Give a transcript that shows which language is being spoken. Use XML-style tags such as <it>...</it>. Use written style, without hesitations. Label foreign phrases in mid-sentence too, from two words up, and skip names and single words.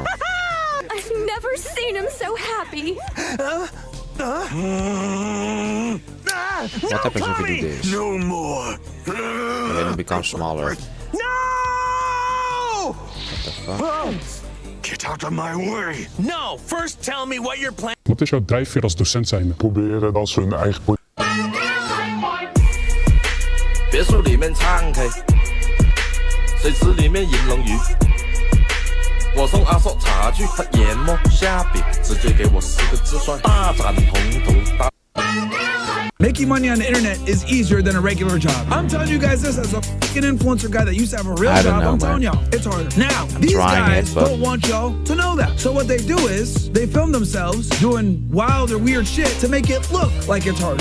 <en>I've never seen him so happy. What happens if we do this? No more. And then it becomes smaller. No! What the fuck? Get out of my way. No, first tell me what your plan.</en> <nl>Wat is jouw drijfveer als docent zijn? Proberen dat ze hun eigen</nl> <zh>别墅里面唱 K， 水池里面饮龙鱼。我送阿硕茶具和研磨虾饼，直接给我4个字算大展宏图。大</zh> <en>Making money on the internet is easier than a regular job. I'm telling you guys this as a fucking influencer guy that used to have a real job. I'm telling y'all, it's harder. Now, these guys don't want y'all to know that. So what they do is they film themselves doing wild or weird shit to make it look like it's harder.</en>